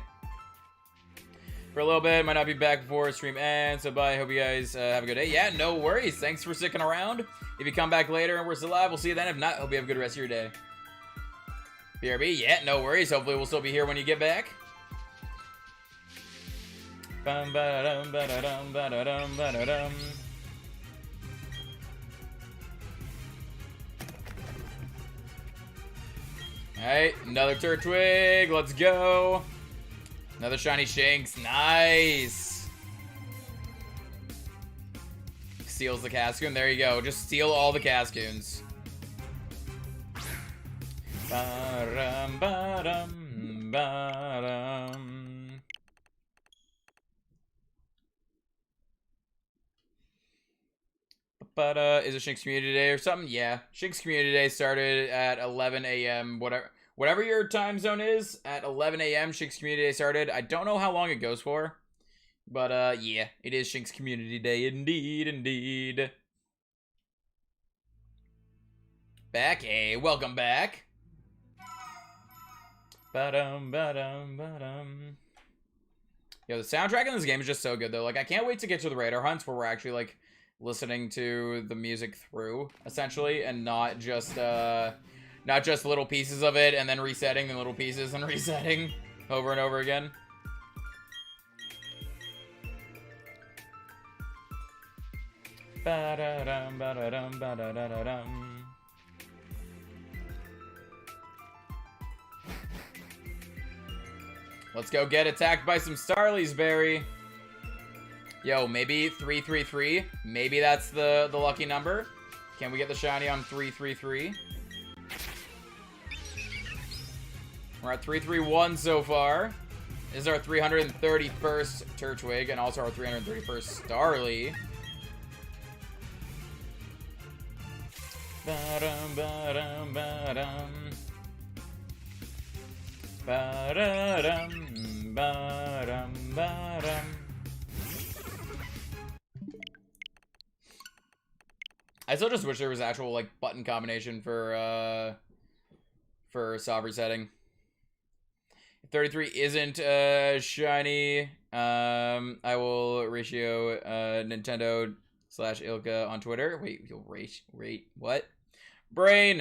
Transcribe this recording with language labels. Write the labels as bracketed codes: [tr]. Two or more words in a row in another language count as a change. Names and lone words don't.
[en] For a little bit, might not be back before stream ends, so bye. Hope you guys have a good day. Yeah, no worries. Thanks for sticking around. If you come back later and we're still live, we'll see you then. If not, hope you have a good rest of your day. BRB, yeah, no worries. Hopefully we'll still be here when you get back. Bum, ba-da-dum, ba-da-dum, ba-da-dum, ba-da-dum. Alright, another Turtwig. Let's go. Another shiny Shinx. Nice. Steals the Cascoon. There you go. Just steal all the Cascoons. Ba-dum, ba-dum, ba-dum. But is it Shinx Community Day or something? Yeah, Shinx Community Day started at 11 a.m. Whatever your time zone is, at 11 a.m. Shinx Community Day started. I don't know how long it goes for, but yeah, it is Shinx Community Day indeed, indeed. Back, hey, welcome back. Ba-dum, ba-dum, ba-dum. Yo, the soundtrack in this game is just so good though. Like, I can't wait to get to the radar hunts where we're actually like listening to the music through, essentially, and not just little pieces of it and then resetting the little pieces and resetting over and over again. Ba-da-dum, ba-da-dum, ba-da-da-da-dum. Let's go get attacked by some Starlies, Barry. Yo, maybe 333. Maybe that's the lucky number. Can we get the shiny on 333? We're at 331 so far. This is our 331st Turtwig and also our 331st Starly. Ba-dum, ba-dum, ba-dum. Ba-da-dum, ba-dum, ba-dum. I still just wish there was actual like button combination for soft resetting. If 33 isn't shiny, I will ratio Nintendo/Ilka on Twitter. Wait, you'll rate what? Brain.